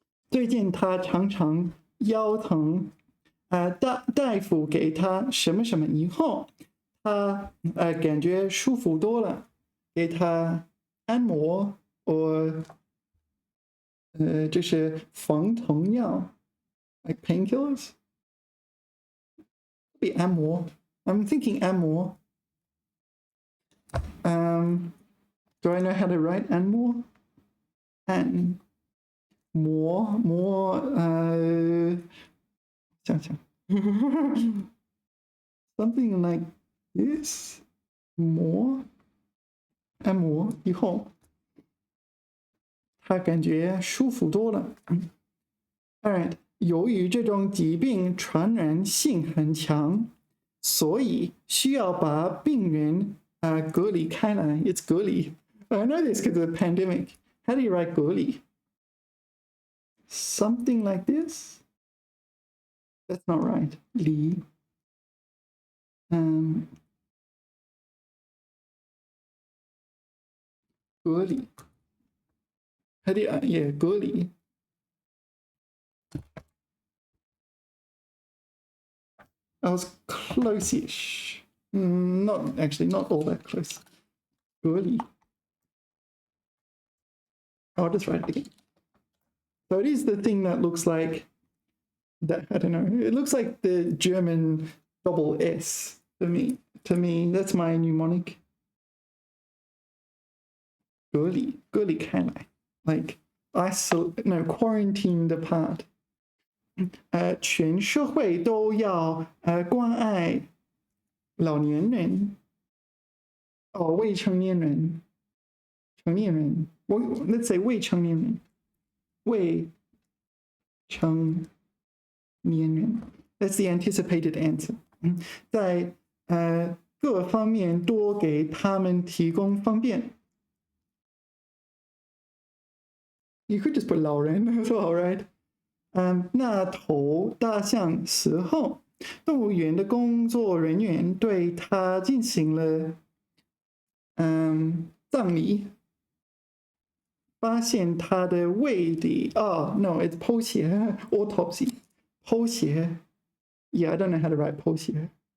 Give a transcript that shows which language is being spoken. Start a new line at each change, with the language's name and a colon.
Chinese: 最近他常常腰疼，大夫给他什么什么以后，他感觉舒服多了，给他按摩或就是防疼药 ，
English: like painkillers. Be 按摩 I'm thinking 按摩. Do I know how to write 按摩？
Chinese: 按摩想想
English: something like this.
Chinese: 按摩以后，他感觉舒服多了。
English: All right.
Chinese: 由于这种疾病传染性很强，所以需要把病人隔离开来。
English: It's 隔离。 I know this because of the pandemic. How do you write 隔离? Something like this? That's not right. 离。
Chinese: 隔离。
English: How do you, yeah, 隔离。 I was close-ish. Not actually, not all that close.
Chinese: 隔离.
English: I'll just write it again. So it is the thing that looks like that. I don't know. It looks like the German double S for me. To me, that's my mnemonic. 隔离开来, like isolate, no, quarantined apart.
Chinese: 全社会都要关爱老年人，未成年人，成年人。
English: Let's say 未成年人，未成年人。 That's the anticipated answer.
Chinese: 在各方面多给他们提供方便。
English: You could just put 老人 as well, right?
Chinese: 那头大象死后，动物园的工作人员对他进行了葬礼，发现他的胃里
English: no, it's
Chinese: 剖血 autopsy 剖血
English: yeah, I don't know how to write
Chinese: 剖血